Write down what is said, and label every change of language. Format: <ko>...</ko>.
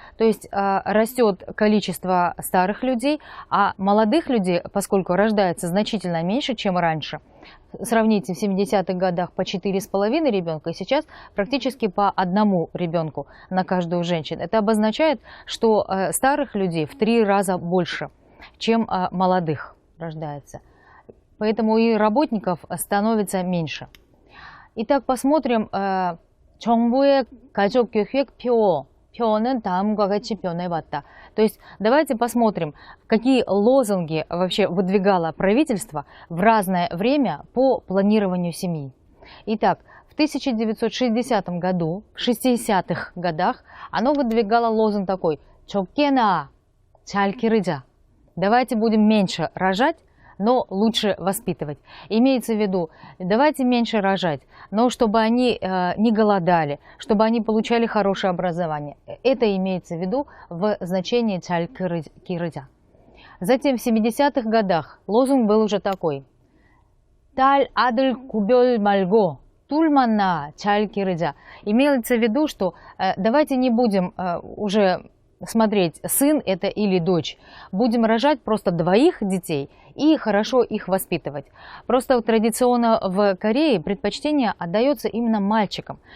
<ru>То есть растет количество старых людей, а молодых людей, поскольку рождается значительно меньше, чем раньше, сравните, в 70-х годах по 4,5 ребенка, и сейчас практически по 1 ребенку на каждую женщину. Это обозначает, что старых людей в 3 раза больше, чем молодых рождается. Поэтому и работников становится меньше. Итак, посмотрим</ru> <ko>정부의 가족계획표는 다음과 같이 변해봤다.</ko> <ru>То есть давайте посмотрим, какие лозунги вообще выдвигало правительство в разное время по планированию семьи. Итак, в 1960 году, в 60-х годах, оно выдвигало лозунг такой</ru> <ko>«적게 낳아, 잘 기르자».</ko> <ru>Давайте будем меньше рожать, но лучше воспитывать. Имеется в виду, давайте меньше рожать, но чтобы они не голодали, чтобы они получали хорошее образование. Это имеется в виду в значении</ru> <ko>«잘 기르자».</ko> <ru>Затем в 70-х годах лозунг был уже такой.</ru> <ko>«딸, 아들 구별 말고 둘만 낳아, 잘 기르자».</ko> <ru>Имеется в виду, что давайте не будем уже смотреть, сын это или дочь. Будем рожать просто 2 детей и хорошо их воспитывать. Просто традиционно в Корее предпочтение отдается именно мальчикам.</ru>